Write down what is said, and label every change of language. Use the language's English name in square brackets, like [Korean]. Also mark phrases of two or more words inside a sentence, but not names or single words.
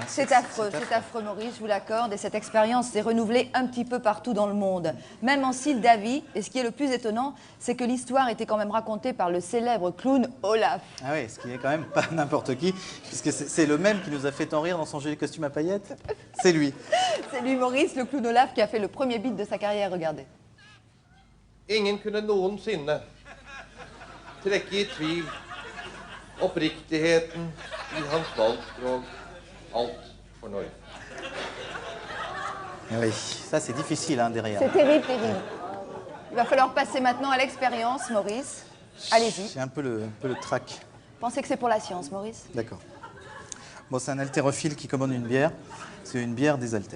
[French] C'est affreux, Maurice, je vous l'accorde. Et cette expérience s'est renouvelée un petit peu partout dans le monde, même en Moldavie. Et ce qui est le plus étonnant, c'est que l'histoire était quand même racontée par le célèbre clown Olaf. Ah oui, ce qui est quand même pas n'importe qui, puisque c'est le même qui nous a fait tant rire dans son joli costume à paillettes. C'est lui. C'est lui, Maurice, le clown Olaf, qui a fait le premier beat de sa carrière, regardez. [Norwegian] Ingen kunne noensinne trekke i tvil oppriktigheten i hans valgspråk. Alt for Norge. [French] Oui, ça c'est difficile hein, derrière. C'est terrible, terrible. Il va falloir passer maintenant à l'expérience, Maurice. Allez-y. J'ai un peu le trac. Pensez que c'est pour la science, Maurice? D'accord. Bon, c'est un haltérophile qui commande une bière. C'est une bière des haltères.